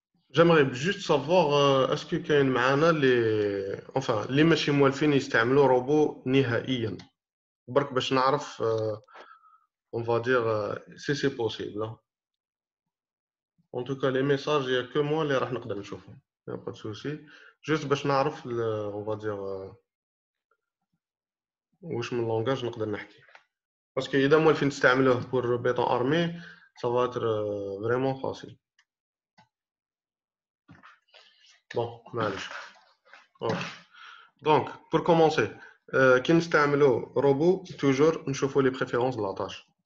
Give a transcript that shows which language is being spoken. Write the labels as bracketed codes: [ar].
[fr] J'aimerais juste savoir est-ce que [ar] كاين معانا [fr] les enfin [ar] اللي ماشي موالفين يستعملوا روبو نهائيا برك باش نعرف [fr] on va dire si c'est possible. En tout cas les messages il y a que moi [ar] اللي راح نقدر نشوفهم. [fr] Il y a pas de souci. [ar] Juste باش نعرف [fr] on va dire [ar] واش من لونغاج نقدر نحكي. [fr] Parce que [ar] إذا موالفين تستعملوه [fr] pour béton armé ça va être vraiment facile. [ar] Bon, معليش. [fr] Donc, pour commencer, quand nous utilisons robot, toujours nous cherchons les préférences de la tâche.